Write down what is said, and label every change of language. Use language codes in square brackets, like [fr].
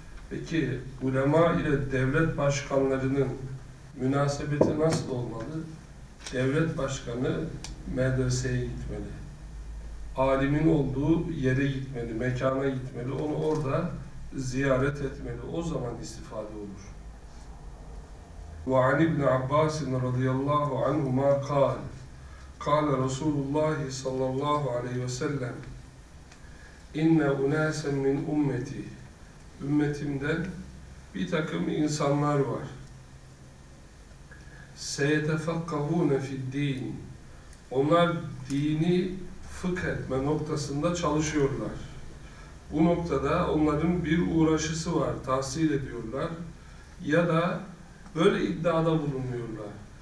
[tr] Peki ulema ile devlet başkanlarının münasebeti nasıl olmalı? Devlet başkanı medreseye gitmeli. Alimin olduğu yere gitmeli, mekana gitmeli. Onu orada ziyaret etmeli. O zaman istifade olur. [ar] وَعَنِ اِبْنِ عَبَّاسٍ رَضِيَ اللّٰهُ عَنْهُمَا قَالَ قَالَ رَسُولُ اللّٰهِ صَلَّى اللّٰهُ عَلَيْهِ وَسَلَّمْ اِنَّ اُنَاسًا مِنْ اُمَّتِي [tr] Ümmetimden bir takım insanlar var. [ar] سَيَتَفَقَّهُونَ فِي الدِّينِ [tr] Onlar dini fıkh etme noktasında çalışıyorlar. Bu noktada onların bir uğraşısı var, tahsil ediyorlar ya da böyle iddiada bulunuyorlar.